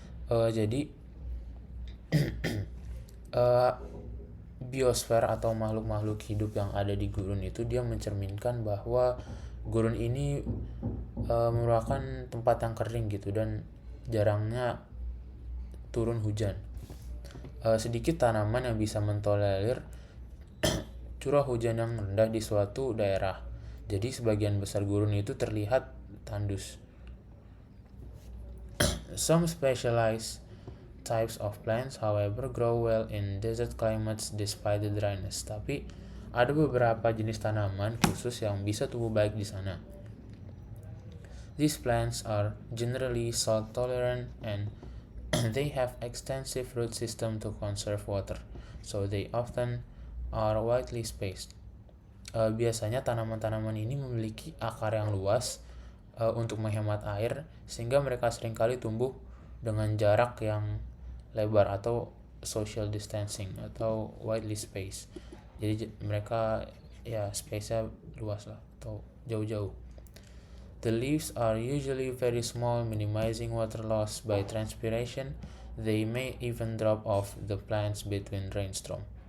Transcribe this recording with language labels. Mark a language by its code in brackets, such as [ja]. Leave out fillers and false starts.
[id] Jadi biosfer atau makhluk-makhluk hidup yang ada di gurun itu dia mencerminkan bahwa gurun ini merupakan tempat yang kering gitu dan jarangnya turun hujan. Sedikit tanaman yang bisa mentolerir curah hujan yang rendah di suatu daerah. Jadi sebagian besar gurun itu terlihat tandus. [en] Some specialized types of plants, however, grow well in desert climates despite the dryness. [id] Tapi ada beberapa jenis tanaman khusus yang bisa tumbuh baik di sana. [en] These plants are generally salt tolerant and they have extensive root system to conserve water, so they often are widely spaced. [id] Biasanya tanaman-tanaman ini memiliki akar yang luas untuk menghemat air, sehingga mereka seringkali tumbuh dengan jarak yang lebar atau social distancing atau [en] widely spaced. [id] Jadi mereka ya space-nya luas lah atau jauh-jauh. [en] The leaves are usually very small, minimizing water loss by transpiration. They may even drop off the plants between rainstorm.